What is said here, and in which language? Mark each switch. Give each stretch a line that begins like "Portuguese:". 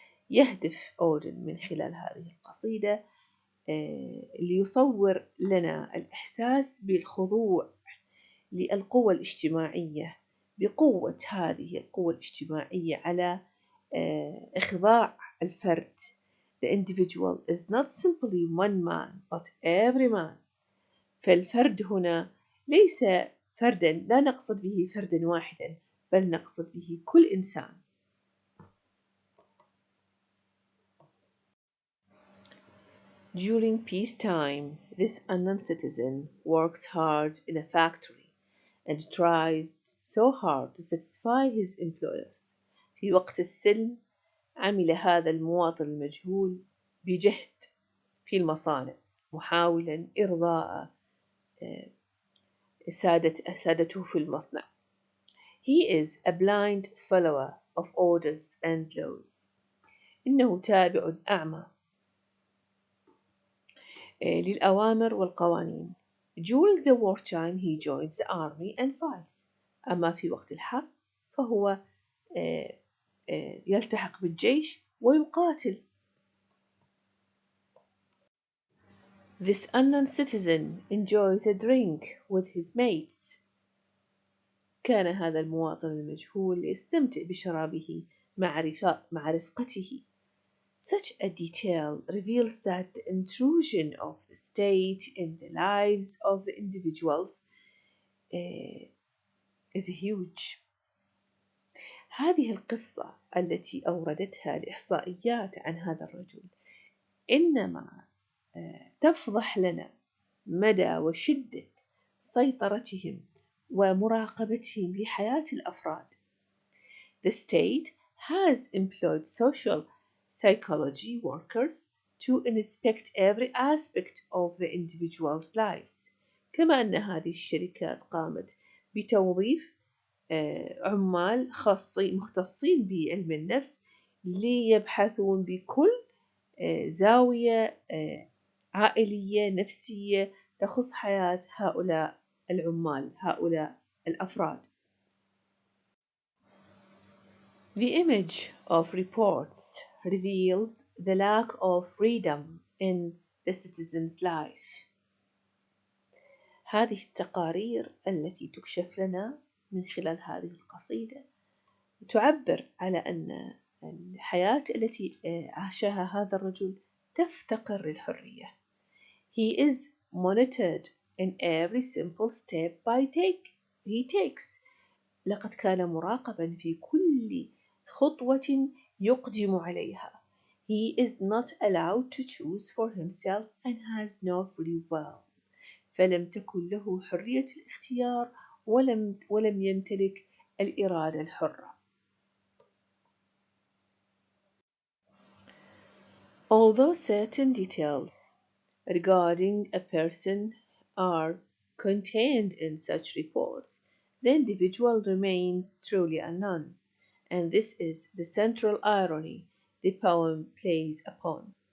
Arabic: يهدف أودن من خلال هذه القصيدة ليصور لنا الإحساس بالخضوع للقوى الاجتماعية، بقوة هذه القوة الاجتماعية على إخضاع الفرد.
English: The individual is not simply one man but every man.
Arabic: فالفرد هنا ليس فردا، لا نقصد به فردا واحدا، بل نقصد به كل إنسان.
English: During peacetime, this unknown citizen works hard in a factory and tries so hard to satisfy his employers.
Arabic: في وقت السلم عمل هذا المواطن المجهول بجهد في المصانع، محاولا إرضاء سادته في المصنع.
English: He is a blind follower of orders and laws.
Arabic: إنه تابع أعمى للأوامر والقوانين.
English: During the wartime he joins the army and fights.
Arabic: أما في وقت الحرب فهو يلتحق بالجيش ويقاتل.
English: This unknown citizen enjoys a drink with his mates.
Arabic: كان هذا المواطن المجهول يستمتع بشرابه مع رفقته.
English: Such a detail reveals that the intrusion of the state in the lives of the individuals is huge.
Arabic: هذه القصة التي أوردتها الإحصائيات عن هذا الرجل إنما تفضح لنا مدى وشدة سيطرتهم ومراقبتهم لحياة الأفراد.
English: The state has employed social psychology workers to inspect every aspect of the individual's lives.
Arabic: كما أن هذه الشركات قامت بتوظيف عمال مختصين بعلم النفس ليبحثون بكل زاوية عائلية نفسية تخص حياة هؤلاء العمال، هؤلاء الأفراد.
English: The image of reports reveals the lack of freedom in the citizen's life.
Arabic: هذه التقارير التي تكشف لنا من خلال هذه القصيدة تعبر على أن الحياة التي عاشها هذا الرجل تفتقر للحرية.
English: He is monitored in every simple step he takes.
Arabic: لقد كان مراقبا في كل خطوة يقدم عليها.
English: He is not allowed to choose for himself and has no free will.
Arabic: فلم تكن له حرية الاختيار ولم يمتلك الإرادة الحرة.
English: Although certain details regarding a person are contained in such reports, the individual remains truly unknown, and this is the central irony the poem plays upon.